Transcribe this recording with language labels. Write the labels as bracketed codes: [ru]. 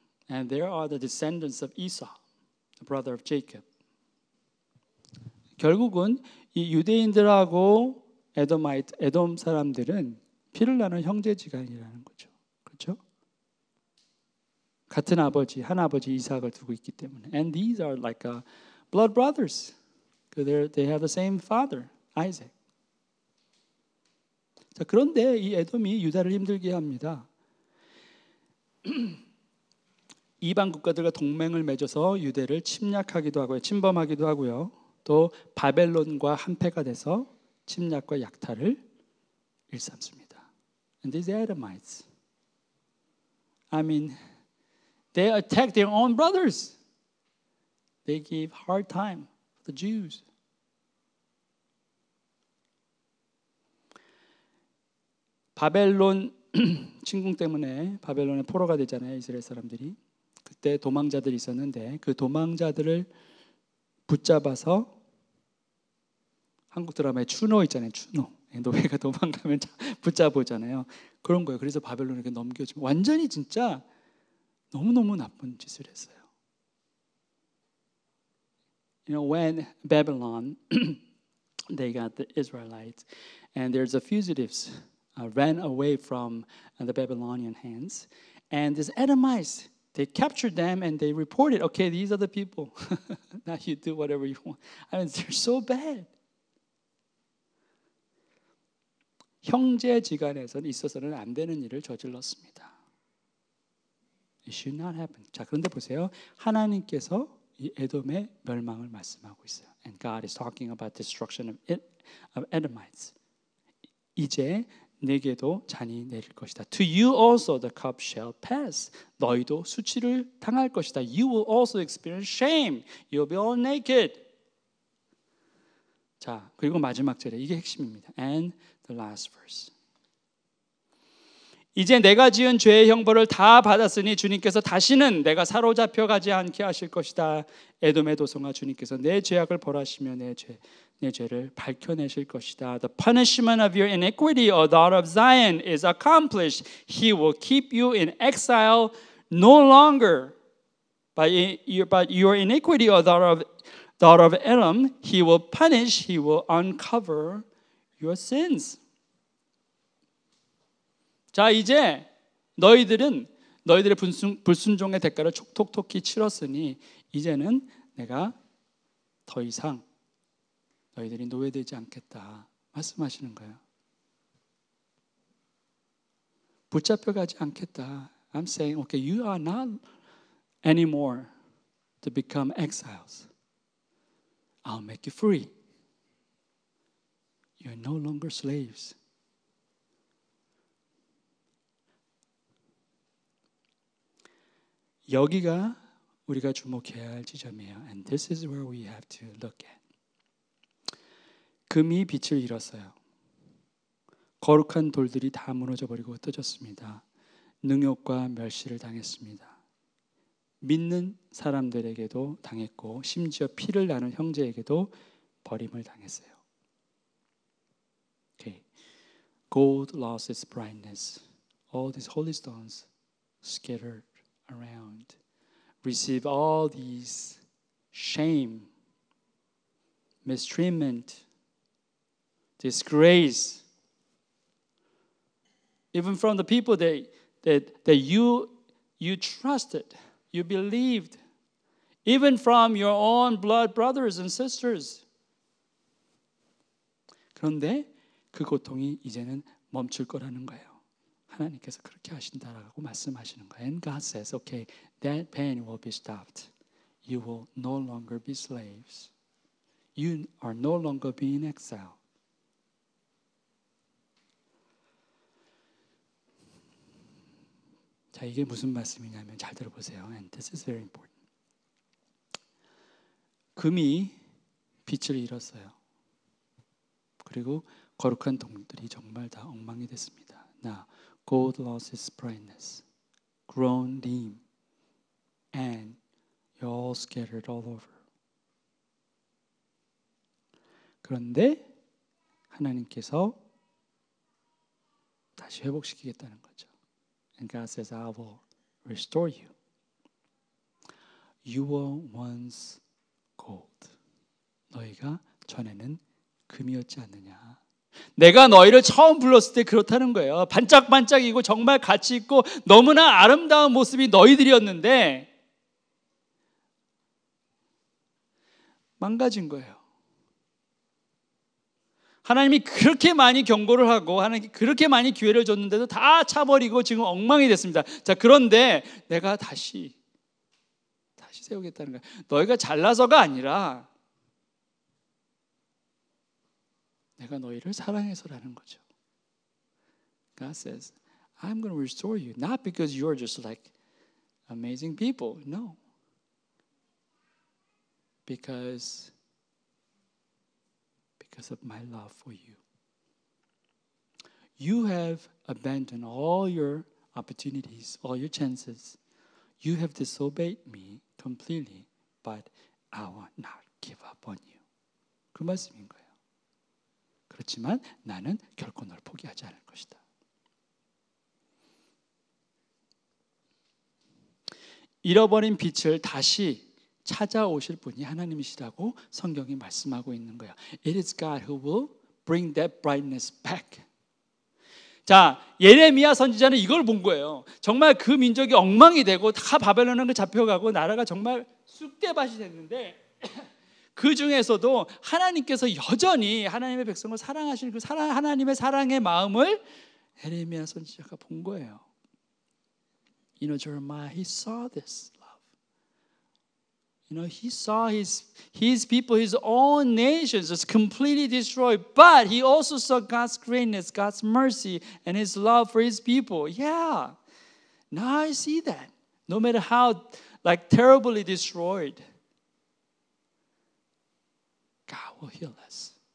[en] And there are the descendants of Esau, the brother of Jacob. [ko] 결국은 이 유대인들하고 에돔 사람들은 피를 나눈 형제지간이라는 거죠. 그렇죠? 같은 아버지, 한 아버지 이삭을 두고 있기 때문에. [en] And these are like blood brothers. They have the same father, Isaac. [ko] 자, 그런데 이 에돔이 유다를 힘들게 합니다. 이방 국가들과 동맹을 맺어서 유대를 침략하기도 하고요, 침범하기도 하고요. 또 바벨론과 한패가 돼서 침략과 약탈을 일삼습니다. [en] And these Edomites, I mean, they attack their own brothers. They give hard time to the Jews. [ko] 바벨론 침공 때문에 바벨론에 포로가 되잖아요, 이스라엘 사람들이. 그때 도망자들이 있었는데 그 도망자들을 붙잡아서 한국 드라마에 추노 있잖아요, 추노. 노예가 도망가면 붙잡아오잖아요. 그런 거예요. 그래서 바벨론에게 넘겨주면 완전히 진짜 너무너무 나쁜 짓을 했어요. [en] You know, when Babylon, they got the Israelites, and there's a fugitives ran away from the Babylonian hands, and these Edomites, they captured them and they reported, okay, these are the people. Now you do whatever you want. I mean, they're so bad. [ko] 형제지간에서는 있어서는 안 되는 일을 저질렀습니다. [en] It should not happen. [ko] 자, 그런데 보세요. 하나님께서 이 에돔의 멸망을 말씀하고 있어요. [en] And God is talking about destruction of Edomites. [ko] 이제 내게도 잔이 내릴 것이다. [en] To you also the cup shall pass. [ko] 너희도 수치를 당할 것이다. [en] You will also experience shame. You'll be all naked. [ko] 자, 그리고 마지막 절에 이게 핵심입니다. [en] And the last verse. [ko] 이제 내가 지은 죄의 형벌을 다 받았으니 주님께서 다시는 내가 사로잡혀 가지 않게 하실 것이다. 에돔의 도성아, 주님께서 내 죄악을 벌하시며 내 죄를 밝혀내실 것이다. [en] The punishment of your iniquity, O daughter of Zion, is accomplished. He will keep you in exile no longer. But your iniquity, O daughter of Edom, he will punish, he will uncover your sins. [ko] 자, 이제 너희들의 불순종의 대가를 톡톡히 치렀으니 이제는 내가 더 이상 너희들이 노예되지 않겠다 말씀하시는 거예요. 붙잡혀가지 않겠다. [en] I'm saying, okay, you are not anymore to become exiles. I'll make you free. You're no longer slaves. [ko] 여기가 우리가 주목해야 할 지점이에요. [en] And this is where we have to look at. [ko] 금이 빛을 잃었어요. 거룩한 돌들이 다 무너져 버리고 흩어졌습니다. 능욕과 멸시를 당했습니다. 믿는 사람들에게도 당했고 심지어 피를 나눈 형제에게도 버림을 당했어요. [en] Okay. Gold lost its brightness. All these holy stones scattered around. Receive all these shame, mistreatment, disgrace, even from the people that you trusted, you believed, even from your own blood brothers and sisters. [ko] 그런데 그 고통이 이제는 멈출 거라는 거예요. 하나님께서 그렇게 하신다라고 말씀하시는 거예요. [en] And God says, okay, that pain will be stopped. You will no longer be slaves. You are no longer being exiled. [ko] 자, 이게 무슨 말씀이냐면 잘 들어보세요. [en] And this is very important. [ko] 금이 빛을 잃었어요. 그리고 거룩한 동들이 정말 다 엉망이 됐습니다. [en] Now, gold lost its brightness, grown dim, and you're all scattered all over. [ko] 그런데 하나님께서 다시 회복시키겠다는 거죠. [en] And God says, I will restore you. You were once gold. [ko] 너희가 전에는 금이었지 않느냐. 내가 너희를 처음 불렀을 때 그렇다는 거예요. 반짝반짝이고 정말 가치 있고 너무나 아름다운 모습이 너희들이었는데 망가진 거예요. 하나님이 그렇게 많이 경고를 하고 하나님이 그렇게 많이 기회를 줬는데도 다 차버리고 지금 엉망이 됐습니다. 자, 그런데 내가 다시 세우겠다는 거예요. 너희가 잘나서가 아니라 내가 너희를 사랑해서라는 거죠. [en] God says, I'm going to restore you. Not because you're just like amazing people. No. Because of my love for you. You have abandoned all your opportunities, all your chances. You have disobeyed me completely, but I will not give up on you. [ko] 그 말씀인 거예요. 그렇지만 나는 결코 널 포기하지 않을 것이다. 잃어버린 빛을 다시 찾아오실 분이 하나님이시라고 성경이 말씀하고 있는 거예요. [en] It is God who will bring that brightness back. [ko] 자, 예레미야 선지자는 이걸 본 거예요. 정말 그 민족이 엉망이 되고 다 바벨론으로 잡혀가고 나라가 정말 쑥대밭이 됐는데 그 중에서도 하나님께서 여전히 하나님의 백성을 사랑하시는 그 하나님의 사랑의 마음을 예레미야 선지자가 본 거예요. [en] You know, Jeremiah, he saw this love. You know, he saw his people, his own nations just completely destroyed. But he also saw God's greatness, God's mercy, and his love for his people. Yeah, now I see that. No matter how terribly destroyed, God will heal us.